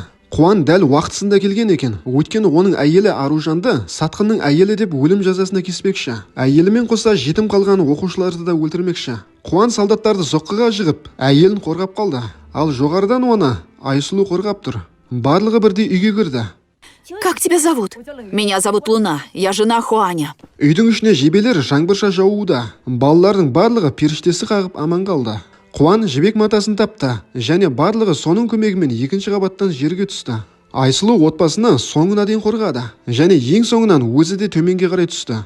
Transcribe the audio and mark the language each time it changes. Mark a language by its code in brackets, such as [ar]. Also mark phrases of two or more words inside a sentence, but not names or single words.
[kk] Қуан дәл уақытысында келген екен. Өйткені оның әйелі Аружанды сатқынның әйелі деп өлім жазасына кеспекші. Әйелімен қоса жетім қалған оқушыларды да өлтірмекші. Қуан солдаттарды соққыға жығып, әйелін қорғап қалды. Ал жоғарыдан оны Айсұлу қорғап тұр. Барлығы бірдей үйге кірді. [ru] Как тебя зовут? Меня зовут Луна, я жена Хуаня. [kk] Үйдің ішіне жебелер жаңбырша жауда. Балалардың барлығы періштесі қағып аман қалды. Қуан жібек матасын тапты, және барлығы соның көмегімен екінші қабаттан жерге түсті. Айсұлу отбасыны соңына дейін қорғады, және ең соңынан өзі де төменге қарай түсті.